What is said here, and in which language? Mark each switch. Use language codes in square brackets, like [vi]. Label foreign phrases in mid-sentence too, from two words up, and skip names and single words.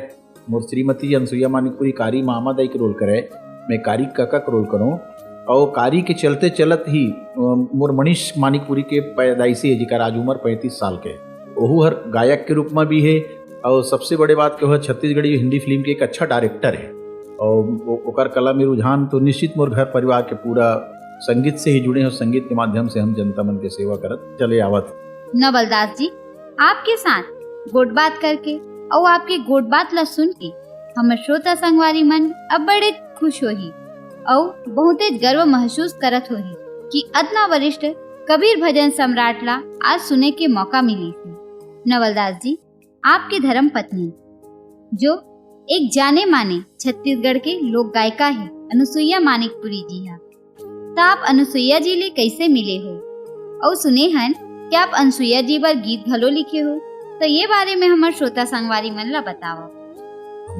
[hne] मोर श्रीमती अनसुईया मानिकपुरी कारी मामा दाई के रोल करे, मैं कारी काका का रोल करूँ। और कारी के चलते चलत ही मोर मनीष मानिकपुरी के पैदाइशी है जिका आज उम्र 35 साल के, वहू हर गायक के रूप में भी है। और सबसे बड़े बात के वह छत्तीसगढ़ी हिंदी फिल्म के एक अच्छा डायरेक्टर है। और ओकर कला में रुझान तो निश्चित मोर घर परिवार के पूरा संगीत से ही जुड़े हैं। संगीत के माध्यम से हम जनता मन के सेवा करत चले आवत। नवल दास जी, आपके साथ गोट बात करके और आपके गोट बात ला सुन के हमर श्रोता संगवारी मन अब बड़े खुश होही और बहुत गर्व महसूस करत होही कि अतना वरिष्ठ कबीर भजन सम्राट ला आज सुने के मौका मिली थी। नवल दास जी, आपकी धर्म पत्नी जो एक जाने माने छत्तीसगढ़ के लोक गायिका है अनुसुईया मानिकपुरी जी है, तो आप अनुसुईया जी ले कैसे मिले हो और सुने हन कि आप अनुसुईया जी पर गीत घलो लिखे हो, तो ये बारे में हमारे श्रोता संगवारी मन ला बताओ।